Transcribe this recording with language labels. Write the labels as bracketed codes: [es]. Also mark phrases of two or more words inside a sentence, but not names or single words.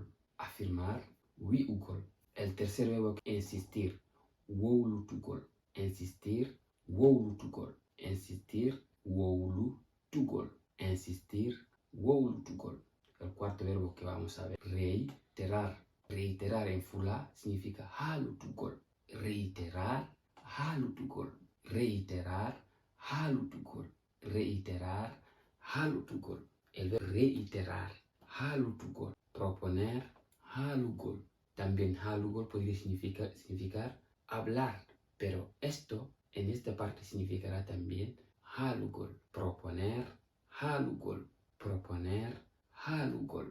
[es] Afirmar, wiugol. El tercer verbo, insistir, woulutugol. Insistir, woulutugol. Insistir, woulutugol. Insistir, woulutugol. El cuarto verbo que vamos a ver, reiterar. Reiterar en fula significa halutugol. Reiterar, halutugol. Reiterar, halutugol. Reiterar, halutugol. El verbo reiterar, halutugol. Proponer, halugol. También halugol podría significar hablar, pero esto en esta parte significará también halugol. Proponer, halugol. Proponer, halugol.